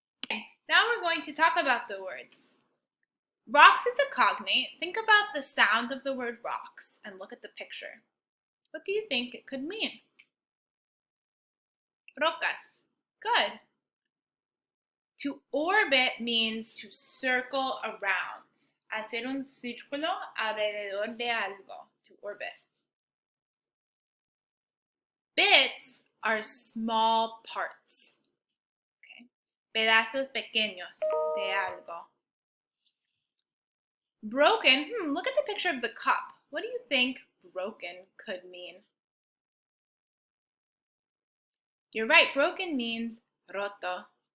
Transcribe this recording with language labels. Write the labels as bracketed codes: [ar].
[en] Now we're going to talk about the words. Rocks is a cognate. Think about the sound of the word rocks and look at the picture. What do you think it could mean? Rocas. Good. To orbit means to circle around. [es] Hacer un círculo alrededor de algo. To orbit. [en] Bits are small parts. Okay. [es] Pedazos pequeños de algo. [en] Broken. Look at the picture of the cup. What do you think broken could mean? You're right, broken means roto.